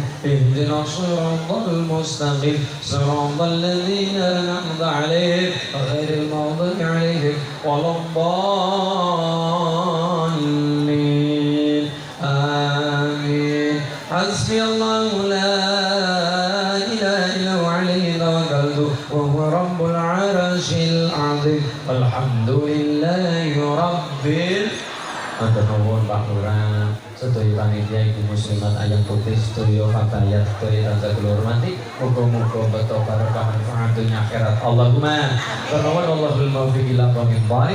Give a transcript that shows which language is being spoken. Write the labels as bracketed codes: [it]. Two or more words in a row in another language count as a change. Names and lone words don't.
[ar] اهدنا الصراط المستقيم صراط الذين أنعمت عليهم غير المغضوب عليهم ولا الضالين. آمين حسبي الله لا وهو رب العرش العظيم. الحمد لله رب العالمين. [jv] Pak Lurah, sedaya panitia ibu muslimat Ayam Putih, sedaya fatayat, sedaya tansah kula hormati. Muga-muga beto barokah manfaat dunya akhirat. [ar] اللهم الله الموفق إلى أقوم الطريق.